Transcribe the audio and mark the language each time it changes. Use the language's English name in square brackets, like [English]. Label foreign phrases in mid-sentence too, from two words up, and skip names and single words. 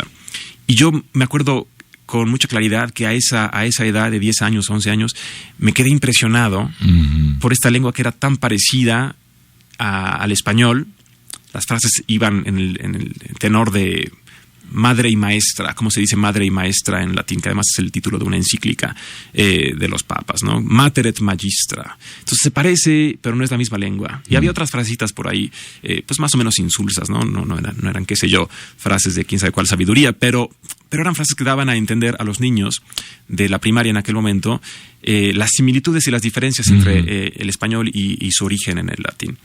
[Spanish] Y yo me acuerdo con mucha claridad que a esa edad de 10 años, 11 años, me quedé impresionado por esta lengua que era tan parecida al español. Las frases iban en el tenor de madre y maestra, como se dice madre y maestra en latín, que además es el título de una encíclica de los papas, ¿no? [Latin] Mater et magistra. [Spanish] Entonces se parece, pero no es la misma lengua. Y había otras frasecitas por ahí, pues más o menos insulsas, ¿no? No eran, qué sé yo, frases de quién sabe cuál sabiduría, pero eran frases que daban a entender a los niños de la primaria en aquel momento las similitudes y las diferencias entre el español y su origen en el latín.